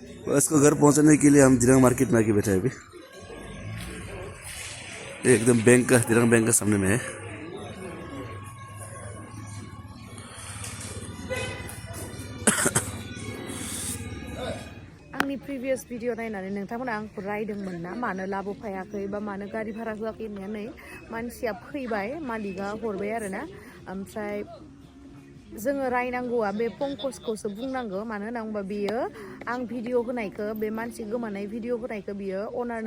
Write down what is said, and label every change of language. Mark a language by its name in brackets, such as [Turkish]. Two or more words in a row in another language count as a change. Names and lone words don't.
[Hindi] इसको घर पहुंचाने के लिए हम दिरांग मार्केट में आके बैठे हैं अभी। एकदम बैंक का दिरांग बैंक का सामने में है। [Bodo] आंनि प्रिभियास भिडिअ नायनानै नोंथांमोना आंखौ रायदोंमोन ना मानो लाबोफायाखै बा मानो गारि भारा होआखै होननाया नै मानसिया फैबाय मालिकआ हरबाय आरोना ओमफ्राय जोङो रायनांगौआ बे पंकजखौसो बुंनांगौ मानो होनना बुंबा बियो आं भिडिअ होनायखौ बे मानसि गोमानाय भिडिअ होनायखौ बियो अनारनो